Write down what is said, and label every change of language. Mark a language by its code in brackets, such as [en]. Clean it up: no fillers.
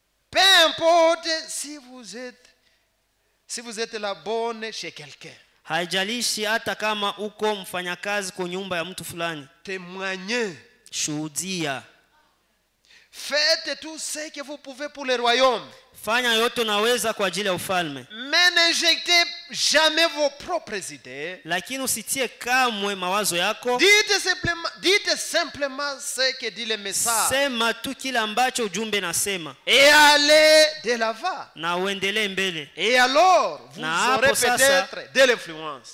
[fr] Peu importe si vous êtes la bonne chez quelqu'un. [sw] Haijalishi hata kama uko mfanyakazi kwa nyumba ya mtu fulani. [fr] Témoignez. [sw] Shuhudia. [fr] Faites tout ce que vous pouvez pour le royaume. [sw] Fanya yote unaweza kwa ajili ya ufalme. [fr] Mais n'injectez jamais vos propres idées. [sw] Lakini usitie kamwe mawazo yako. [fr] Dites simplement ce que dit le message. [sw] Sema tu kile ambacho ujumbe nasema. [fr] Et allez de l'avant. [sw] Na uendelee mbele. [fr] Et alors vous aurez peut-être de l'influence.